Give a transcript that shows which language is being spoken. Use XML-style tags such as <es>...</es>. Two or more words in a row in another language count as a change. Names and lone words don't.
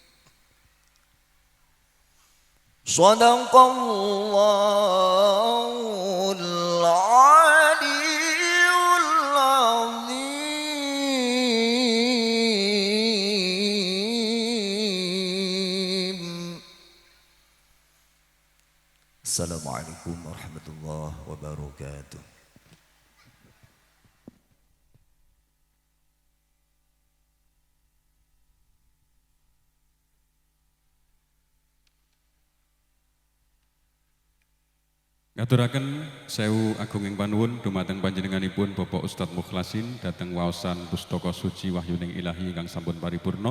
<ar>صدق الله العلي العظيم. السلام عليكم ورحمة الله وبركاته.</ar> <jv>Ngaturaken sewu agung ing panuwun dumateng panjenenganipun Bapak Ustadz Mukhlasin dhateng waosan pustaka suci wahyuning ilahi ingkang sampun paripurna.</jv>